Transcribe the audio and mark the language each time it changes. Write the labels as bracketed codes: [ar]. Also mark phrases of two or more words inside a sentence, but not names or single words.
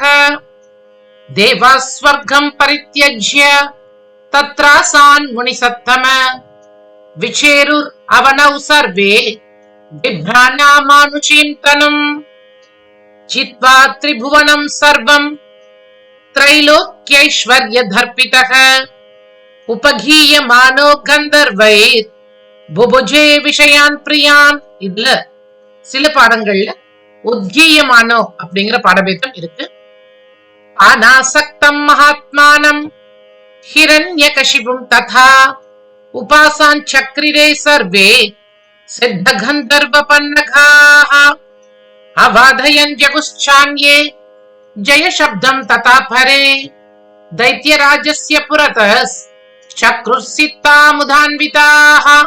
[sa] देवाः स्वर्गं परित्यज्य तत्रासान् मुनिसत्तम विचेरुरवनौ सर्वे बिभ्राणामानुषीं तनुम्। चित्वा त्रिभुवनं सर्वं त्रैलोक्यैश्वर्यदर्पितः उपगीयमानो गन्धर्वैः बुभुजे विषयान् प्रियान्। [ta] இதுல சில பாடங்கள்ல உத்கீயமானோ அப்படிங்கிற பாடபேதம் இருக்கு। [sa] अनासक्तं महात्मानम् हिरण्यकशिपुं तथा उपासान् चक्रिरे सर्वे सिद्धगन्धर्वपन्नगाः। अवाधयन् जगुश्चान्ये जय शब्दं तथा परे दैत्यराजस्य पुरतः चक्रुसितामुदान्विताः।